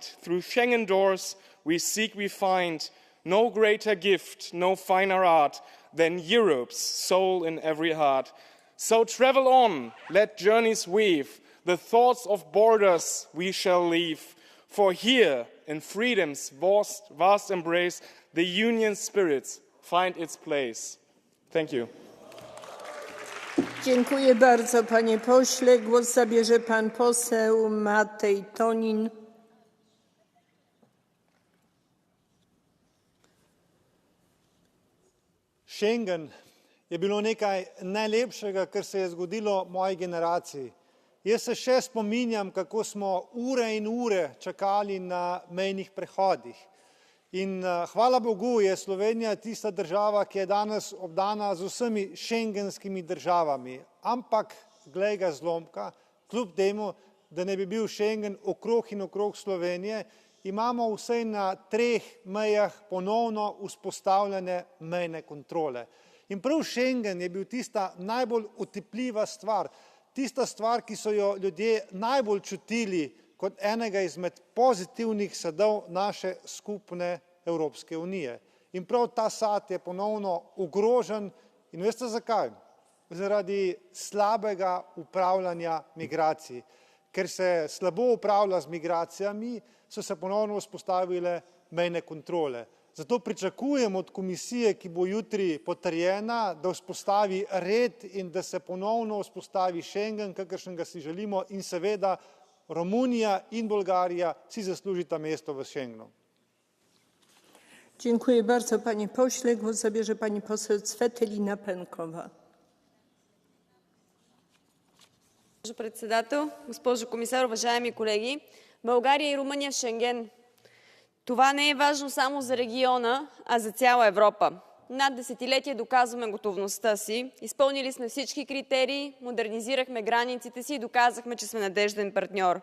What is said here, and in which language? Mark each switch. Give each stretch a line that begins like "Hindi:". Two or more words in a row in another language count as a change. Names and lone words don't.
English: Through Schengen doors we seek, we find. No greater gift, no finer art than Europe's soul in every heart. So travel on, let journeys weave. The thoughts of borders we shall leave. For here, in freedom's vast embrace, the union spirit find its place. Thank you.
Polish: Dziękuję bardzo, panie pośle. Głos zabierze pan poseł Matej Tonin.
Slovenian: Schengen je bilo nekaj najlepšega, kar se je zgodilo moji generaciji. Jaz se še spominjam, kako smo ure in ure čakali na mejnih prehodih. In hvala Bogu je Slovenija tista država, ki je danes obdana z vsemi šengenskimi državami. Ampak, glej ga zlomka, kljub temu, da ne bi bil Schengen okrog in okrog Slovenije, imamo vsaj na 3 mejah ponovno vzpostavljene mejne kontrole. In prav Schengen je bil tista najbolj otipljiva stvar, tista stvar, ki so jo ljudje najbolj čutili kot enega izmed pozitivnih sadov naše skupne Evropske unije. In prav ta sad je ponovno ogrožen in veste zakaj? Zaradi slabega upravljanja migracij. Ker se slabo upravlja z migracijami, so se ponovno vzpostavile mejne kontrole. Zato pričakujem od komisije, ki bo jutri potrjena, da vzpostavi red in da se ponovno vzpostavi Schengen, kakršnega si želimo, in seveda Romunija in Bolgarija si zaslužita mesto w Schengenu.
Polish: Dziękuję bardzo, panie pośle. Głos zabierze pani poseł Цветелина Пенкова.
Bulgarian: Госпожо председател, госпожо комисар, уважаеми колеги! България и Румъния в Шенген. Това не е важно само за региона, а за цяла Европа. над десетилетие доказваме готовността си. Изпълнили сме всички критерии, модернизирахме границите си и доказахме, че сме надежден партньор.